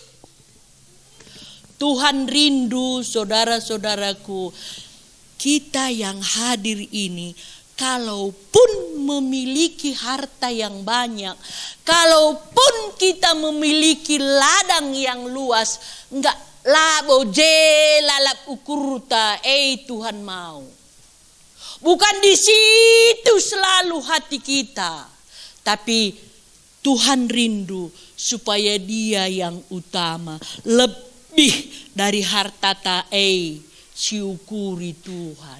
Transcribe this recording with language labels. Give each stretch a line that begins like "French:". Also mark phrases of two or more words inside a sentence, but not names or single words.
Indonesian: Tuhan rindu saudara-saudaraku, kita yang hadir ini, kalaupun memiliki harta yang banyak, kalaupun kita memiliki ladang yang luas, enggak
Batak Karo: labo je lalap ukurta,
Indonesian: Tuhan mau. Bukan di situ selalu hati kita. Tapi Tuhan rindu supaya Dia yang utama. Lebih dari harta tae, syukuri Tuhan.